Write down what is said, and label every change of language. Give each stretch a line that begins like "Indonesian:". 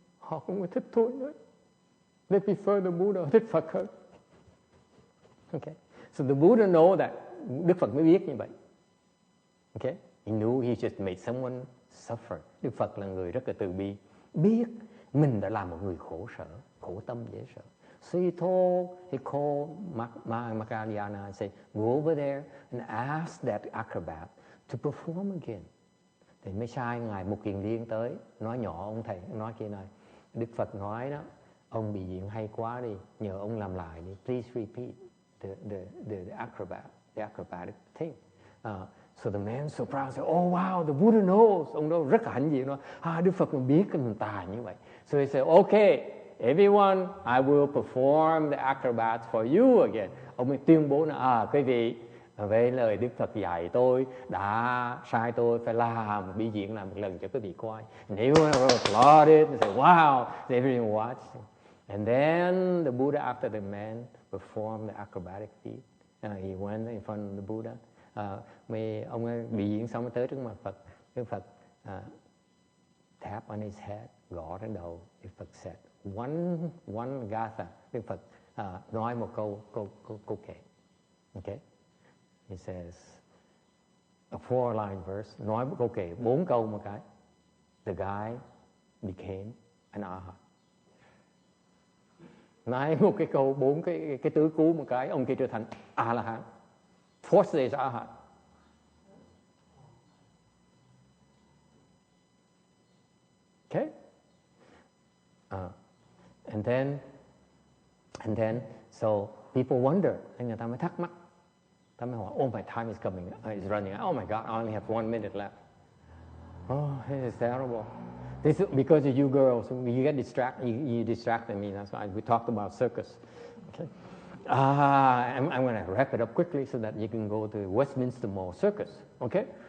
Vietnamese: Họ không có thích tôi nữa.
English: They prefer the Buddha,
Vietnamese: thích Phật hơn.
English: Okay. So the Buddha know that.
Vietnamese: Đức Phật mới biết như vậy.
English: Okay. He knew he just made someone suffer.
Vietnamese: Đức Phật là người rất là từ bi. Biết mình đã làm một người khổ sở, khổ tâm dễ sợ.
English: So he called Mahayana and said, go over there and ask that acrobat to perform again.
Vietnamese: Thì mới sai ngài Mục Kiền Liên tới, nói nhỏ ông thầy, nói kia này. Đức Phật nói đó, ông bị diện hay quá đi, nhờ ông làm lại đi.
English: Please repeat the acrobatic thing. So the man so proud said, oh wow, the Buddha knows.
Vietnamese: Ông đó rất là hãnh diện nói, Đức Phật mình biết cái mình tài như vậy.
English: So he said, okay, everyone, I will perform the acrobats for you again.
Vietnamese: Ông mới tuyên bố là quý vị, với lời Đức Phật dạy tôi đã sai tôi phải làm biểu diễn lại một lần cho quý vị coi.
English: And everyone applauded and said, wow, so everyone watched. And then the Buddha, after the man performed the acrobatic feat, he went in front of the Buddha.
Vietnamese: Ông ấy biểu diễn xong mới tới trước mặt Phật. Đức Phật
English: tap on his head,
Vietnamese: gõ trên đầu. Đức Phật
English: said, one gatha.
Vietnamese: Đức Phật nói một câu kệ. Okay.
English: He says, a 4-line verse,
Vietnamese: nói một câu kệ, 4 câu một cái.
English: The guy became an arhat.
Vietnamese: Nói một cái câu, 4 cái tứ cú một cái, ông kia trở thành A-la-hán.
English: 4 days arhat. Okay? And then, so people wonder, and
Vietnamese: người ta mới thắc mắc. Ta mới hỏi,
English: oh my time is coming, is running. Oh my God, I only have 1 minute left. Oh, this is terrible. This is because of you girls. You get distracted. You distracted me. That's why we talked about circus. Okay. I'm going to wrap it up quickly so that you can go to Westminster Mall Circus. Okay.